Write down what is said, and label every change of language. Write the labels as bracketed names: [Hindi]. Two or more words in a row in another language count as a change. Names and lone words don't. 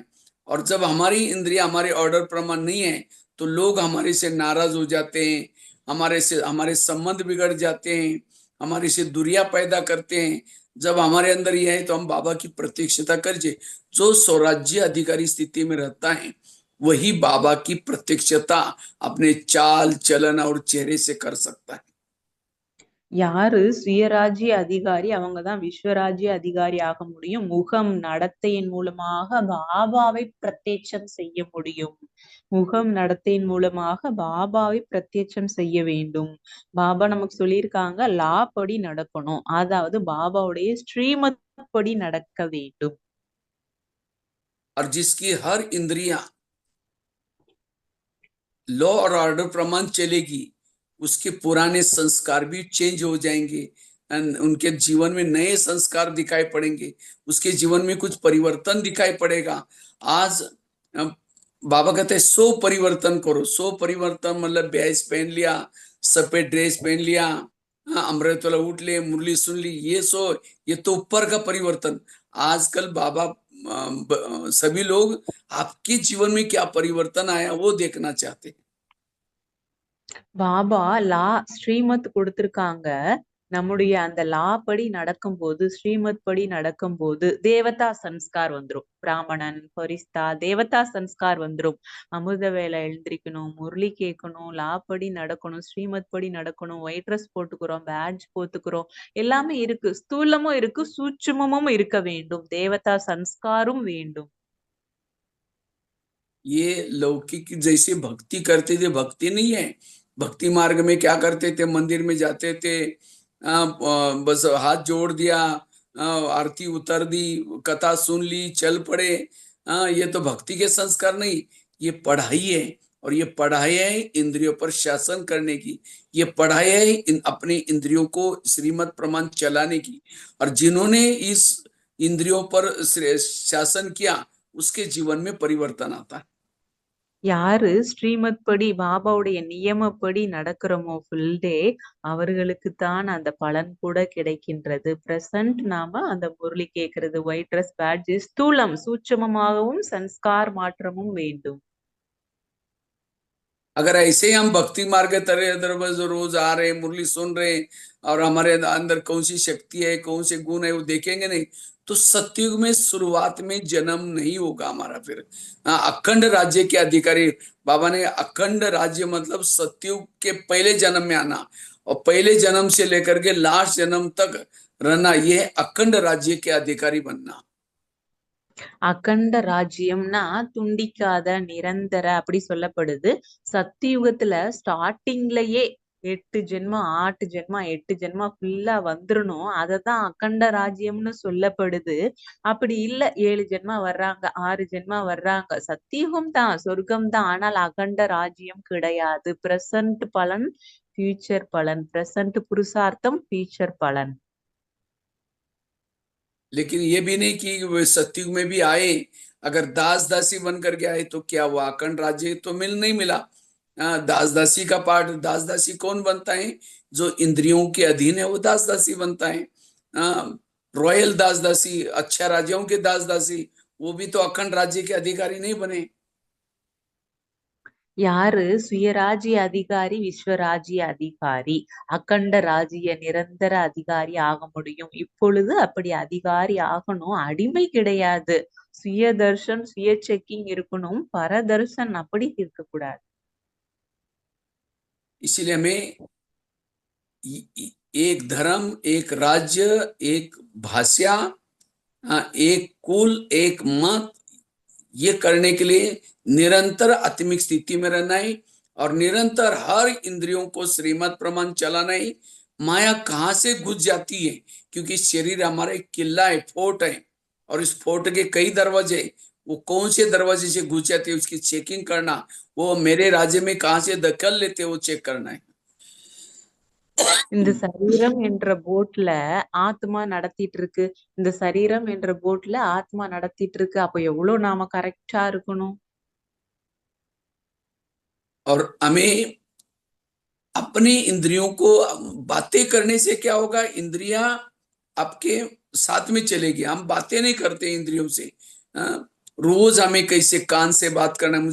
[Hindi] और जब हमारी इंद्रिया हमारे ऑर्डर प्रमाण नहीं है तो लोग हमारे से नाराज हो जाते हैं, हमारे संबंध बिगड़ जाते हैं, हमारे से दूरियां पैदा करते हैं। जब हमारे अंदर यह है तो हम बाबा की प्रत्यक्षता करिए। जो स्वराज्य अधिकारी स्थिति में रहता है वही बाबा की प्रत्यक्षता अपने चाल चलन और चेहरे से कर सकता है। [Tamil] யாரு சுயராஜ்ய அதிகாரி அவங்கதான் விஸ்வராஜ்ய அதிகாரி ஆக முடியும். முகம் நடத்தையின் மூலமாக பாபாவை பிரத்யட்சம் செய்ய முடியும். முகம் நடத்தையின் மூலமாக பாபாவை பிரத்யட்சம் செய்ய வேண்டும். பாபா நமக்கு சொல்லியிருக்காங்க லா படி நடக்கணும், அதாவது பாபாவுடைய ஸ்ரீமத் படி நடக்க வேண்டும். [Hindi] और जिसकी हर इंद्रिया लॉ और ऑर्डर प्रमाण चलेगी उसके पुराने संस्कार भी चेंज हो जाएंगे, उनके जीवन में नए संस्कार दिखाई पड़ेंगे, उसके जीवन में कुछ परिवर्तन दिखाई पड़ेगा। आज बाबा कहते हैं 100 परिवर्तन करो। 100 परिवर्तन मतलब बैज पहन लिया, सफेद ड्रेस पहन लिया, अमृत वाला उठ ले, मुरली सुन ली, ये 100, ये तो ऊपर का परिवर्तन। आजकल बाबा सभी लोग आपके जीवन में क्या परिवर्तन आया वो देखना चाहते हैं। [Tamil] பாபா லா ஸ்ரீமத் கொடுத்திருக்காங்க. நம்முடைய அந்த லா படி நடக்கும்போது, ஸ்ரீமத் படி நடக்கும்போது தேவதா சன்ஸ்கார் வந்துரும். பிராமணன் பரிஸ்தா தேவதா சன்ஸ்கார் வந்துரும். அமிர்த வேலை எழுந்திரிக்கணும், முரளி கேட்கணும், லா படி நடக்கணும், ஸ்ரீமத் படி நடக்கணும், [English] white dress [Tamil] போட்டுக்கிறோம், பேட்ஜ் போட்டுக்கிறோம், எல்லாமே இருக்கு. ஸ்தூலமும் இருக்கு, சூட்சுமமும் இருக்க வேண்டும். தேவதா சன்ஸ்காரும் வேண்டும். [Hindi] ये लौकिक जैसे भक्ति करते थे भक्ति नहीं है। भक्ति मार्ग में क्या करते थे, मंदिर में जाते थे, बस हाथ जोड़ दिया, आरती उतर दी, कथा सुन ली, चल पड़े। ये तो भक्ति के संस्कार नहीं, ये पढ़ाई है। और ये पढ़ाई है इंद्रियों पर शासन करने की, ये पढ़ाई है अपने इंद्रियों को श्रीमत प्रमाण चलाने की। और जिन्होंने इस इंद्रियों पर शासन किया उसके जीवन में परिवर्तन आता है। [Tamil] யாரு ஸ்ரீமத் படி பாபாவுடைய நியமப்படி நடக்கிறோமோ [English] full day, [Tamil] அவர்களுக்குத்தான் அந்த பலன் கூட கிடைக்கின்றது. பிரசன்ட் நாம அந்த முரளி கேட்கறது, [English] white dress [Tamil] பேட்ஜ், ஸ்தூலம் சூட்சமமாகவும் संस्कार மாற்றமும் வேண்டும். [Hindi] अगर ऐसे ही हम भक्ति मार्ग तरह इधर बस रोज आ रहे मुरली सुन रहे और हमारे अंदर कौन सी शक्ति है कौन से गुण है वो देखेंगे नहीं तो सतयुग में शुरुआत में जन्म नहीं होगा हमारा। फिर अखंड राज्य के अधिकारी बाबा ने अखंड राज्य मतलब सतयुग के पहले जन्म में आना और पहले जन्म से लेकर के लास्ट जन्म तक रहना, ये अखंड राज्य के अधिकारी बनना। [Tamil] அகண்ட ராஜ்யம்னா துண்டிக்காத நிரந்தர அப்படி சொல்லப்படுது. சத்தியுகத்துல ஸ்டார்டிங்லயே 8 ஜென்மம் 8 ஜென்மம் 8 ஜென்மம் ஃபுல்லா வந்துடணும். அததான் அகண்ட ராஜ்யம்னு சொல்லப்படுது. அப்படி இல்ல 7 ஜென்மா வர்றாங்க, 6 ஜென்மா வர்றாங்க, சத்தியுகம் தான், சொர்க்கம் தான், ஆனால் அகண்ட ராஜ்யம் கிடையாது. பிரசன்ட் பலன், ஃபியூச்சர் பலன், பிரசன்ட் புருஷார்த்தம், ஃபியூச்சர் பலன். [Hindi] लेकिन ये भी नहीं कि वे सतयुग में भी आए, अगर दास दासी बन करके आए तो क्या वो अखंड राज्य तो नहीं मिला। दास दासी का पाठ, दास दासी कौन बनता है? जो इंद्रियों के अधीन है वो दास दासी बनता है। रॉयल दास दासी, अच्छा राजाओं के दास दासी, वो भी तो अखंड राज्य के अधिकारी नहीं बने। [Tamil] யாரு சுயராஜ்ய அதிகாரி, விஸ்வராஜ்ய அதிகாரி, அகண்ட ராஜ்ய நிரந்தர அதிகாரி ஆக முடியும். இப்பொழுது அப்படி அதிகாரி ஆகணும், அடிமை கிடையாது. சுயதர்ஷன், சுய செக்கிங் இருக்கணும், பரதர்ஷன் அப்படி இருக்கக்கூடாது. [Hindi] इसलिए हमें एक धर्म, एक राज्य, एक भाषा, एक कुल, एक मत, ये करने के लिए निरंतर आत्मिक स्थिति में रहना है और निरंतर हर इंद्रियों को श्रीमत प्रमाण चलाना है। माया कहाँ से घुस जाती है, क्योंकि शरीर हमारा एक किला है, फोर्ट है, और इस फोर्ट के कई दरवाजे, वो कौन से दरवाजे से घुस जाती है उसकी चेकिंग करना, वो मेरे राज्य में कहाँ से दखल लेते हैं वो चेक करना है। [Tamil] இந்த சரீரம் என்ற போட்ல ஆத்மா நடத்திட்டு இருக்கு. இந்த சரீரம் என்ற போட்ல ஆத்மா நடத்திட்டு இருக்கு. அப்ப எவ்வளவு நாம கரெக்டா இருக்கணும். [Hindi] और हमें अपनी इंद्रियों को, बातें करने से क्या होगा, इंद्रियां आपके साथ में चलेगी। हम बातें नहीं करते इंद्रियों से। रोज हमें कैसे कान से बात करना है।